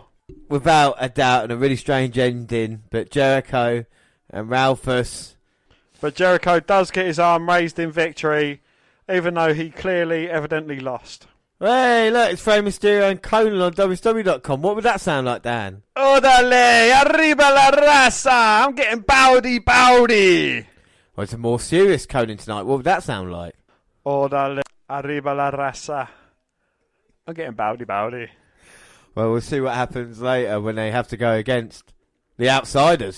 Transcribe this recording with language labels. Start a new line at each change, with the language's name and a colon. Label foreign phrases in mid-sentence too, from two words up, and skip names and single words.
English: Without a doubt, and a really strange ending, but Jericho and Ralphus. But Jericho does get his arm raised in victory, even though he clearly, evidently lost. Hey, look, it's Rey Mysterio and Conan on WCW.com. What would that sound like, Dan?
Spanish: Odale, arriba la raza!
English: I'm getting bowdy. Well, it's a more serious Conan tonight. What would that sound like?
Spanish: Odale, arriba la raza!
English: I'm getting bowdy. Well, we'll see what happens later when they have to go against the Outsiders.